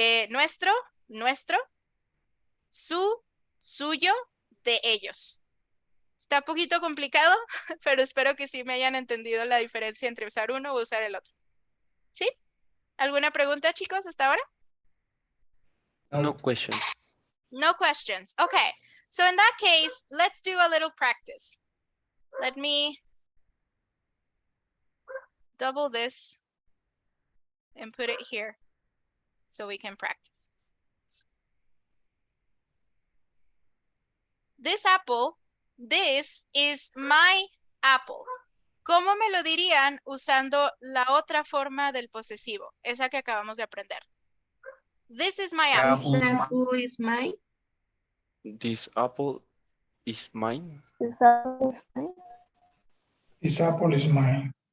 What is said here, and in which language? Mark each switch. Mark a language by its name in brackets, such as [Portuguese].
[Spanish] Nuestro, nuestro. Su, suyo. De ellos. Está un poquito complicado, pero espero que sí me hayan entendido la diferencia entre usar uno o usar el otro. ¿Sí? ¿Alguna pregunta, chicos, hasta ahora? [English] No questions. No questions. Okay. So in that case, let's do a little practice. Let me double this and put it here so we can practice. This apple, this is my apple. [Spanish] ¿Cómo me lo dirían usando la otra forma del posesivo? Esa que acabamos de aprender. [English] This is my apple. This apple is mine. This apple is mine. This apple is mine. This apple is mine.